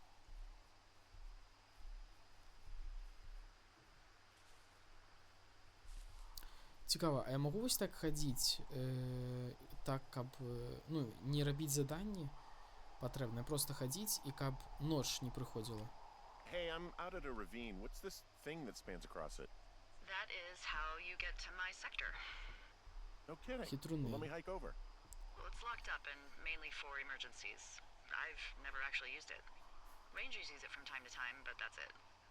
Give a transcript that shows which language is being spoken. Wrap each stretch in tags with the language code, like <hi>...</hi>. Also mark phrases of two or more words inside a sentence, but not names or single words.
<be>Цікава, а я могу вось так хадзіць, так, каб, ну, не рабіць заданні патрэбна, просто хадзіць, і каб ноч не прыходзіла.</be> <en>Hey, I'm out at a ravine. What's this thing that spans across it? That is how you get to my sector. No kidding.</en> <be>Хитруны.</be> <en>Well, let me hike over. Well, it's locked up and mainly for emergencies. I've never actually used it. Rangers use it from time to time, but that's it.</en>